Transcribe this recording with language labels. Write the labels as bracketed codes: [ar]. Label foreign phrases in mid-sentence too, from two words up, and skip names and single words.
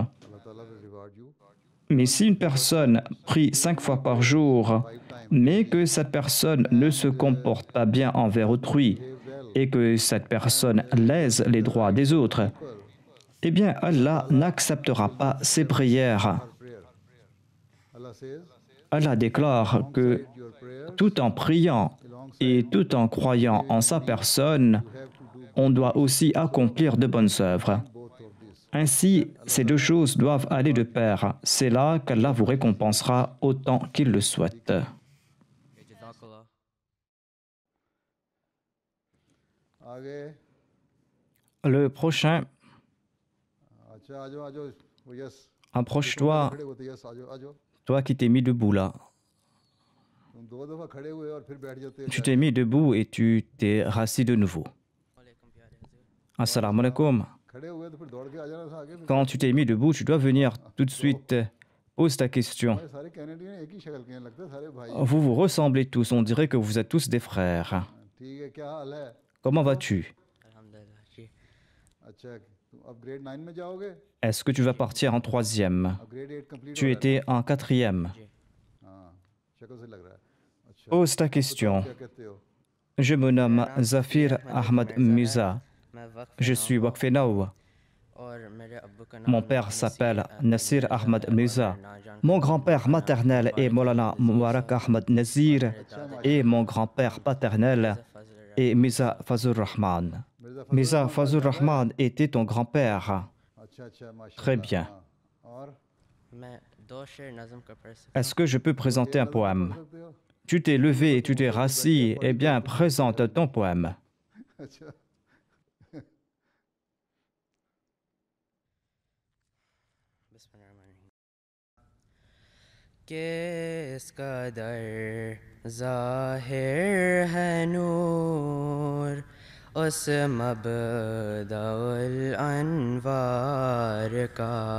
[fr] Mais si une personne prie 5 fois par jour, mais que cette personne ne se comporte pas bien envers autrui, et que cette personne lèse les droits des autres, eh bien Allah n'acceptera pas ses prières. [en] Allah says, [fr] Allah déclare que [en] alongside your prayers, [fr] tout en priant et tout en croyant en sa personne, [en] you have to do [fr] on doit aussi accomplir de bonnes œuvres. [en] both of these. [fr] Ainsi, ces deux choses doivent aller de pair. C'est là qu'Allah vous récompensera autant qu'il le souhaite. Okay, Jazakallah. [hi] आगे [fr] Le prochain, [hi] अच्छा आ जाओ वो यस [fr] approche-toi, [hi] खड़े होते यस आ जाओ [fr] toi qui t'es mis debout là. [hi] तुम दो दफा खड़े हुए और फिर बैठ जाते हो [fr] Tu t'es mis debout et tu t'es rassis de nouveau. [hi] वालेकुम प्यारे हुज़ूर. [ar] السلام عليكم. [hi] खड़े हुए तो फिर दौड़ के आ जाना था आगे फिर [fr] Quand tu t'es mis debout, tu dois venir tout de suite. Pose ta question. [hi] हमारे सारे कैनेडियन एक ही शक्ल के हैं लगता है सारे भाई [fr] Vous vous ressemblez tous, on dirait que vous êtes tous des frères. [hi] ठीक है क्या हाल है [fr] Comment vas-tu? [hi] Alhamdulillah. Ji. अच्छा तुम अब ग्रेड 9 में जाओगे [fr] Est-ce que tu vas partir en troisième? [hi] अब [en] grade 8 complete [fr] Tu étais en quatrième. [hi] हाँ शक्ल से लग रहा है अच्छा [fr] Pose ta question. [hi] क्या कहते हो [fr] Je me nomme Zafir Ahmad Musa. [hi] मैं वक्फ [fr] Je suis Wakfenao. [hi] और मेरे अब्बू का नाम [fr] Mon père s'appelle Nasir Ahmad Musa. Mon grand-père maternel est Molana Mubarak Ahmad Nazir. Et mon grand-père paternel est Mirza Fazur Rahman. Mirza Fazur Rahman était ton grand-père. [hi] अच्छा अच्छा माशाल्लाह [fr] Très bien. [hi] हाँ, और मैं दो शेर नज़म का पढ़ सकता [fr] Est-ce que je peux présenter un poème? [hi] पढ़ सकते हो [fr] Tu t'es levé et tu t'es rassis. Eh bien, présente ton poème. [hi] अच्छा [ar] बिस्मिल्लाहिर्रहमानिर्रहीम। [hi] किस कदर ज़ाहिर है नूर उस मबदउल अनवार का